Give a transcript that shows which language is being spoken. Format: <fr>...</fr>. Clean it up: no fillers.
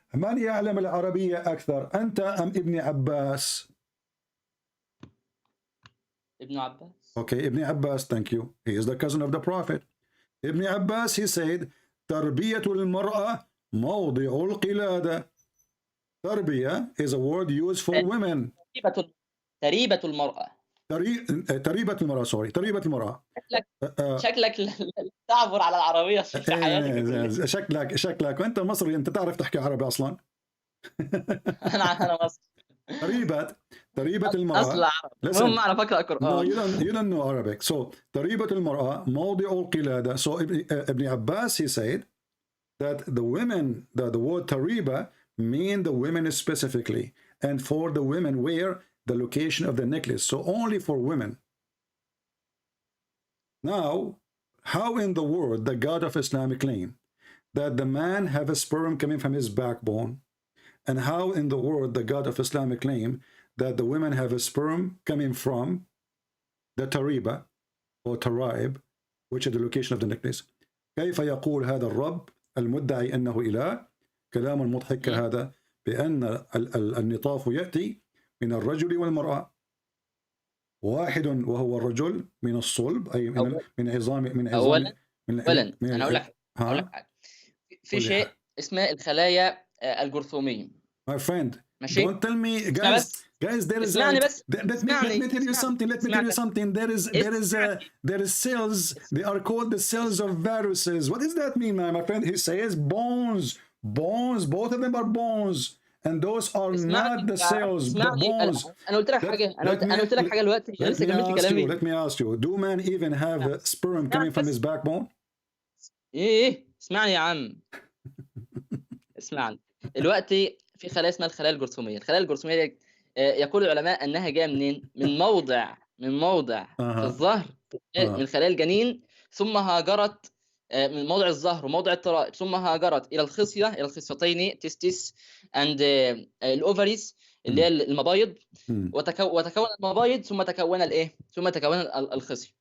<ar>من يعلم العربية أكثر؟ أنت أم ابن عباس?</ar> <en>Ibn Abbas. Okay, Ibn Abbas, thank you. He is the cousin of the Prophet. Ibn Abbas, he said,</en> <ar>تربية المرأة موضع القلادة.</ar> <en>تربية is a word used for women.</en> <ar>تريبة المرأة. تريبة المرأة. شكلك تعبر على العربية في حياتك. شكلك وانت مصري، انت تعرف تحكي عربي اصلا. انا مصري. تريبة المرأة. اصل عربي. المهم اعرف اقرا قرآن.</ar> <en>No, you don't know Arabic.</en> <ar>So تريبة المرأة موضع القلادة.</ar> <en>So Ibn Abbas, he said that the women, the word tariba mean the women specifically, and for the women where the location of the necklace, so only for women. Now, how in the world the God of Islam claim that the man have a sperm coming from his backbone, and how in the world the God of Islam claim that the women have a sperm coming from the tariba or taraib, which is the location of the necklace?</en> <ar>كيف يقول هذا الرب المدعي أنه إله كلام مضحك كهذا بأن النطاف يأتي من الرجل والمرأة واحد وهو الرجل من الصلب أي من عظام أولا أنا أقول لك حاجة. في شيء اسمه الخلايا الجرثومية.</ar> <en>My friend,</en> <ar>ماشي؟</ar> <en>don't tell me guys there is let me tell you something. There is cells, they are called the cells of viruses. What does that mean, my friend? He says bones, both of them are bones, and those are not the cells, the bones.</en> <ar>انا قلت لك حاجه، انا قلت لك حاجه دلوقتي لسه كملت كلامي.</ar> <en>Let me ask you, do man even have sperm coming from his backbone?</en> <ar>ايه اسمعني يا عم. اسمعني دلوقتي في خلايا اسمها الخلايا الجرثوميه. الخلايا الجرثوميه دي يقول العلماء انها جايه منين؟ من موضع في الظهر من خلايا الجنين، ثم هاجرت من موضع الظهر وموضع الترائب، ثم هاجرت الى الخصيتين</ar> <en>testis and الاوفريز</en> <ar>اللي هي المبايض، وتكون المبايض ثم تكون ثم تكون الخصيه.</ar>